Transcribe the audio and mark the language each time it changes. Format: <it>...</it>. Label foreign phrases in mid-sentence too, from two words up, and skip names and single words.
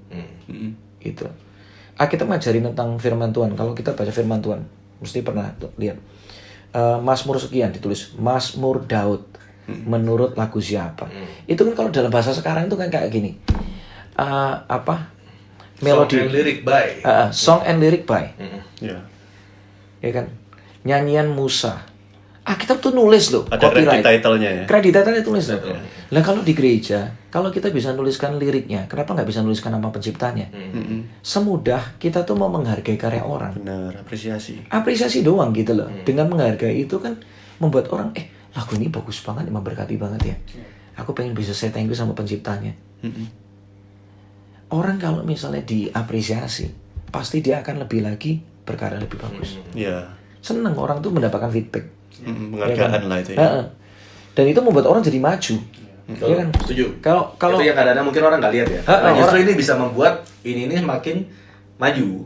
<id>Gitu. Kita ngajarin tentang firman Tuhan. Kalau kita baca firman Tuhan, mesti pernah lihat. Mazmur sekian ditulis Mazmur Daud. Menurut lagu siapa? Itu kan kalau dalam bahasa sekarang itu kan kayak gini. Melodi,</id> <en>song and lyric by,</en> <id>ya kan, nyanyian Musa. Kita tuh nulis loh, ada copyright. Kredit title-nya ya. Kredit title-nya tulis loh. Nah kalau di gereja, kalau kita bisa nuliskan liriknya, kenapa nggak bisa nuliskan nama penciptanya? Semudah kita tuh mau menghargai karya orang. Benar, apresiasi. Apresiasi doang gitu loh. Dengan menghargai itu kan membuat orang, lagu ini bagus banget, memberkati banget ya. Aku pengen bisa</id> <en>say thank you</en> <id>sama penciptanya. Orang kalau misalnya diapresiasi, pasti dia akan lebih lagi berkarya lebih bagus. Seneng orang tuh mendapatkan feedback. Penghargaan lah itu ya. Dan itu membuat orang jadi maju. Ya kan? Setuju. Kalau itu yang kadang-kadang mungkin orang nggak lihat ya. Justru ini bisa membuat ini makin maju.</id>